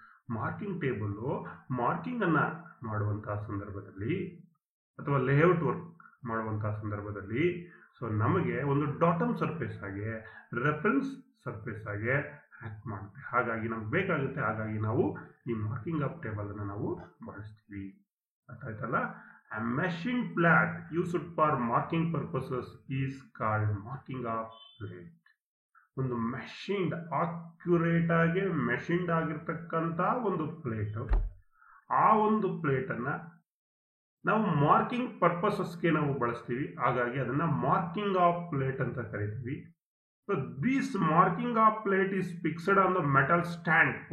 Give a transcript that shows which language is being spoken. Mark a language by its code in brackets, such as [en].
[kn] Marking table marking ಅನ್ನ ಮಾಡುವಂತಹ ಸಂದರ್ಭದಲ್ಲಿ ಅಥವಾ ಲೇಔಟ್ ವರ್ಕ್ ಮಾಡುವಂತಹ ಸಂದರ್ಭದಲ್ಲಿ ಸೊ ನಮಗೆ ಒಂದು ಡಾಟಮ್ ಸರ್ಫೇಸ್ ಆಗಿ ರೆಫರೆನ್ಸ್ ಸರ್ಫೇಸ್ ಆಗಿ ಆಕ್ಟ್ ಮಾಡುತ್ತೆ. ಹಾಗಾಗಿ ನಮ್ಗೆ ಬೇಕಾಗುತ್ತೆ, ಹಾಗಾಗಿ ನಾವು ಈ ಮಾರ್ಕಿಂಗ್ ಆಫ್ ಟೇಬಲ್ ಅನ್ನು ನಾವು ಬಳಸ್ತೀವಿ. ಅರ್ಥ ಆಯ್ತಲ್ಲ. [en] A machine plate used for marking purposes is called marking of plate. [kn] ಒಂದು ಮೆಷಿನ್ಡ್ ಅಕ್ಯುರೇಟ್ ಆಗಿ ಮೆಷಿನ್ಡ್ ಆಗಿರ್ತಕ್ಕಂಥ ಒಂದು ಪ್ಲೇಟ್, ಆ ಒಂದು ಪ್ಲೇಟ್ ಅನ್ನ ನಾವು ಮಾರ್ಕಿಂಗ್ ಪರ್ಪಸಸ್ಗೆ ನಾವು ಬಳಸ್ತೀವಿ. ಹಾಗಾಗಿ ಅದನ್ನ ಮಾರ್ಕಿಂಗ್ ಆಫ್ ಪ್ಲೇಟ್ ಅಂತ ಕರಿತೀವಿ. [en] So this marking of plate is fixed on the metal stand.